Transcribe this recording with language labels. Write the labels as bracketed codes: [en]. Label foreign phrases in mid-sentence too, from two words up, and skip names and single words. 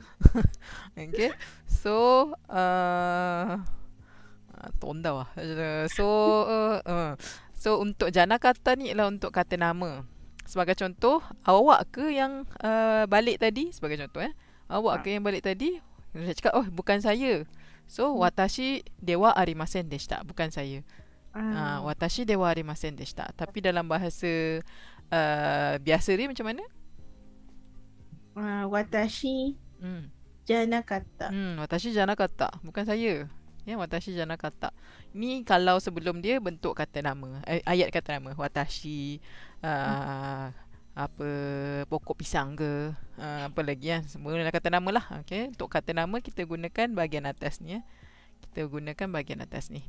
[ms] Okay. So tonda lah. So untuk janakata ni ialah untuk kata nama. Sebagai contoh, awak ke yang balik tadi? Sebagai contoh awak ke yang balik tadi? Saya cakap, oh bukan saya. [ja] So 私ではありませんでした. [ms] Bukan saya. [ja] 私ではありませんでした. [ms] Tapi dalam bahasa biasa dia macam mana? [ja] 私じゃなかった. 私じゃなかった. [ms] Bukan saya. [ja] 私じゃなかった. [ms] Ni kalau sebelum dia bentuk kata nama. Ayat kata nama. Watashi apa pokok pisang ke apa lagi semua kata nama lah. Okay. Untuk kata nama kita gunakan bahagian atas ni Kita gunakan bahagian atas ni.